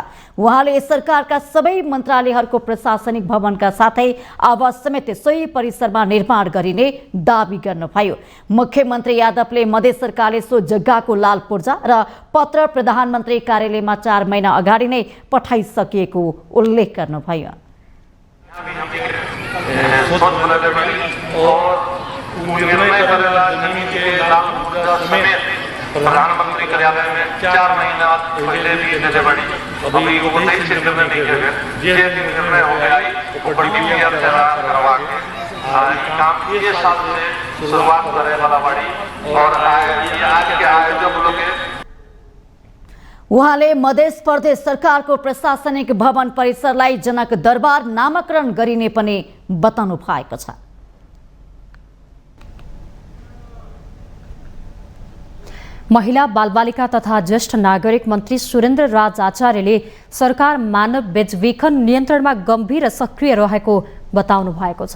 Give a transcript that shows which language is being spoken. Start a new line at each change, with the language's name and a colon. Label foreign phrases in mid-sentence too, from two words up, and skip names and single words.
Nepali: उहाँले सरकारका सबै मन्त्रालयहरूको प्रशासनिक भवनका साथै आवास समेत सोही परिसरमा निर्माण गरिने दावी गर्नुभयो। मुख्यमन्त्री यादवले मधेस सरकारले सो जग्गाको लाल पूर्जा र पत्र प्रधानमन्त्री कार्यालयमा 4 महिना अगाडि नै पठाइसकिएको उल्लेख गर्नुभयो।
Hindi: प्रधानमंत्री कार्यालय में 4 महीना पहले भी अभी वो सही क्षेत्र में नहीं है। ये निर्णय हो गया DPR करवा के काम ये साल से शुरुआत करे वाला बड़ी और आज के आयोजक लोग
Nepali: उहाँले मध्य प्रदेश सरकारको प्रशासनिक भवन परिसरलाई जनक दरबार नामकरण गरिने पनि बताउनु भएको छ। महिला बालबालिका तथा ज्येष्ठ नागरिक मन्त्री सुरेन्द्र राज आचार्यले सरकार मानव बेचबिखन नियन्त्रणमा गम्भीर र सक्रिय रहेको बताउनु भएको छ।